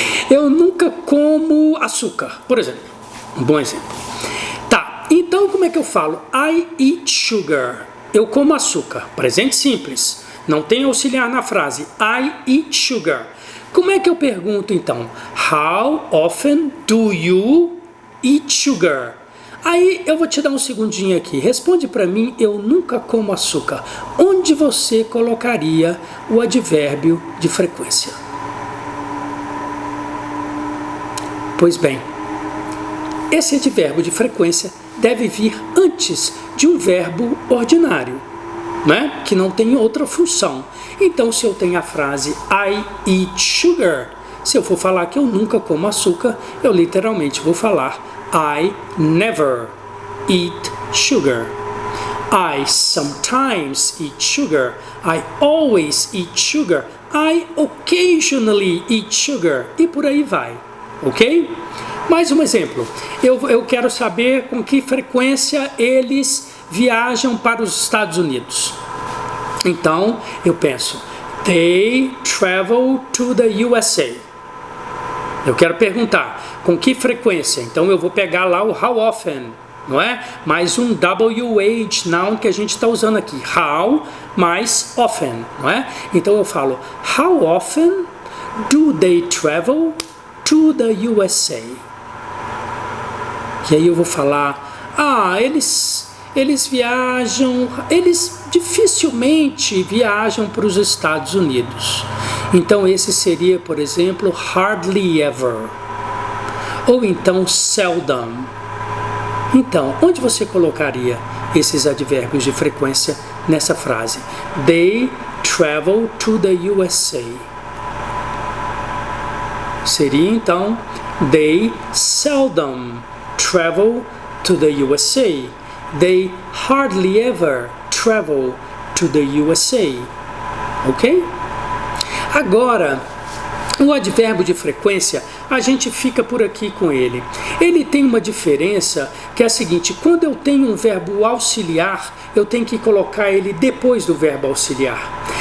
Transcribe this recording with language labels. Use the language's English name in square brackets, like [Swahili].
[Portuguese] eu nunca como açúcar, por exemplo. Um bom exemplo. Tá, então como é que eu falo? [English] I eat sugar. [Portuguese] Eu como açúcar. Presente simples. Não tem auxiliar na frase. [English] I eat sugar. [Portuguese] Como é que eu pergunto então? [English] How often do you eat sugar? [Portuguese] Aí eu vou te dar um segundinho aqui. Responde para mim, eu nunca como açúcar. Onde você colocaria o advérbio de frequência? Pois bem, esse advérbio de frequência deve vir antes de um verbo ordinário, né? Que não tem outra função. Então, se eu tenho a frase [English] I eat sugar, [Portuguese] se eu for falar que eu nunca como açúcar, eu literalmente vou falar [English] I never eat sugar. I sometimes eat sugar. I always eat sugar. I occasionally eat sugar. [Portuguese] E por aí vai, ok? Mais um exemplo. Eu quero saber com que frequência eles viajam para os Estados Unidos. Então, eu penso, [English] they travel to the USA. [Portuguese] Eu quero perguntar, com que frequência? Então, eu vou pegar lá o how often, não é? Mais um WH noun que a gente está usando aqui. How mais often, não é? Então, eu falo, [English] how often do they travel to the USA? [Portuguese] E aí eu vou falar, eles viajam, eles dificilmente viajam para os Estados Unidos. Então esse seria, por exemplo, hardly ever. Ou então seldom. Então, onde você colocaria esses advérbios de frequência nessa frase? [English] They travel to the USA. [Portuguese] Seria então, [English] they seldom travel to the USA. They hardly ever travel to the USA. Ok? [Portuguese] Agora, o advérbio de frequência, a gente fica por aqui com ele. Ele tem uma diferença que é a seguinte: quando eu tenho um verbo auxiliar, eu tenho que colocar ele depois do verbo auxiliar.